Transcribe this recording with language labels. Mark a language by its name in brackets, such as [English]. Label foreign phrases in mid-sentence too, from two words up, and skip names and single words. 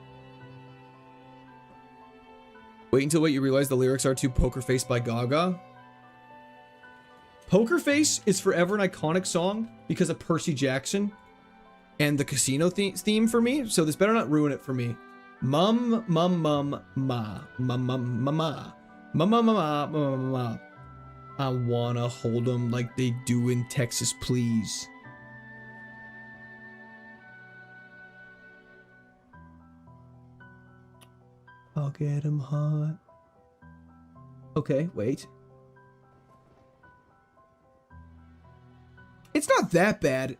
[English] Wait until what you realize the lyrics are to Poker Face by Gaga. Poker Face is forever an iconic song because of Percy Jackson and the casino theme for me. So this better not ruin it for me. Mum, mum, mum, ma, mum, mum, ma, ma, ma, ma, ma, ma, ma. I wanna hold them like they do in Texas, please. I'll get him hot. Okay, wait. It's not that bad.